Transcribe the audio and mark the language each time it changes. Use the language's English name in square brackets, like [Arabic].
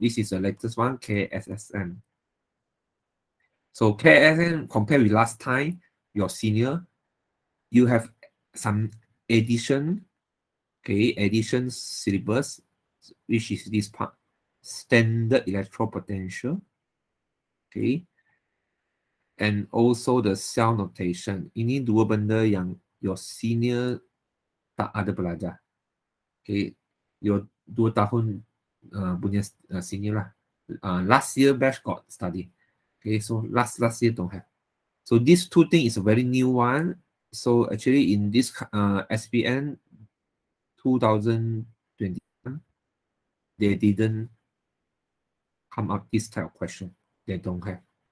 [English] This is the latest one, KSSM. So KSSM, compared with last time, your senior, you have some addition, okay, addition syllabus, which is this part, standard electropotential, okay, and also the cell notation. [Malay] Ini dua benda yang [English] your senior [Malay] tak ada belajar. [English] Okay, your [Malay] 2 tahun punya [English] senior lah. Last year batch got study. Okay, so last year don't have. So these 2 things is a very new one. So actually in this SPN 2021, they didn't come up this type of question. They don't have.